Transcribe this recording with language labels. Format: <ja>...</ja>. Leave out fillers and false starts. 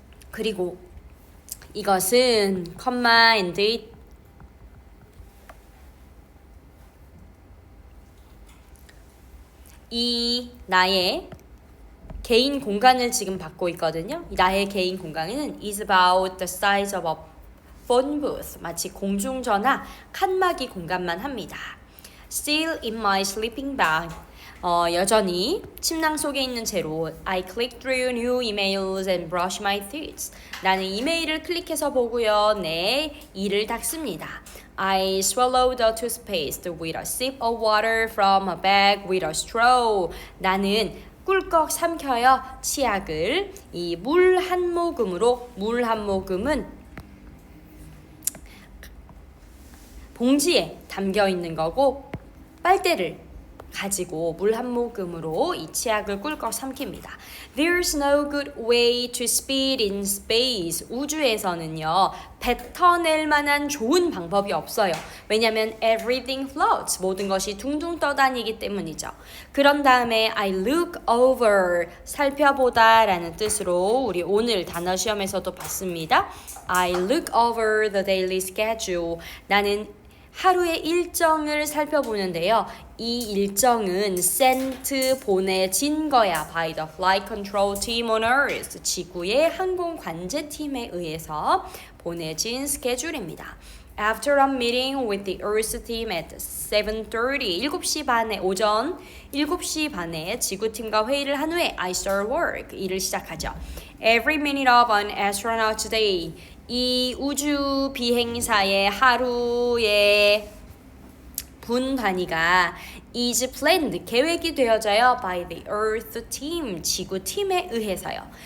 <ko>그리고 이것은</ko> <en>컴마 앤드</en> <ko>이 나의 개인 공간을 지금 받고 있거든요. 나의 개인 공간은</ko> <en>is about the size of a phone booth.</en> <ko>마치 공중전화 칸막이 공간만 합니다.</ko> <en>Still in my sleeping bag.</en> <ko>여전히 침낭 속에 있는 채로</ko> <en>I click through new emails and brush my teeth.</en> <ko>나는 이메일을 클릭해서 보고요. 내 이를 닦습니다.</ko> <en>I swallow the toothpaste with a sip of water from a bag with a straw.</en> <ko>나는 꿀꺽 삼켜요. 치약을 이 물 한 모금으로 물 한 모금은 봉지에 담겨 있는 거고 빨대를 가지고 물 한 모금으로 이 치약을 꿀꺽 삼킵니다.</ko> <en>There's no good way to speed in space.</en> <ko>우주에서는요. 뱉어낼 만한 좋은 방법이 없어요. 왜냐하면</ko> <en>everything floats.</en> <ko>모든 것이 둥둥 떠다니기 때문이죠. 그런 다음에</ko> <en>I look over.</en> <ko>살펴보다 라는 뜻으로 우리 오늘 단어 시험에서도 봤습니다.</ko> <en>I look over the daily schedule.</en> <ko>나는 하루의 일정을 살펴보는데요. 이 일정은</ko> <en>sent</en> <ko>보내진 거야.</ko> <en>by the flight control team on Earth.</en> <ko>지구의 항공 관제팀에 의해서 보내진 스케줄입니다.</ko> <en>After a meeting with the Earth team at 7:30,</en> <ko>7시 반에 오전 7시 반에 지구팀과 회의를 한 후에</ko> <en>I start work.</en> <ko>일을 시작하죠.</ko> <en>Every minute of an astronaut's day.</en> <ko>이 우주 비행사의 하루의 분 단위가</ko> <en>is planned,</en> <ko>계획이 되어져요</ko> <en>by the Earth team,</en> <ko>지구 팀에 의해서요.</ko>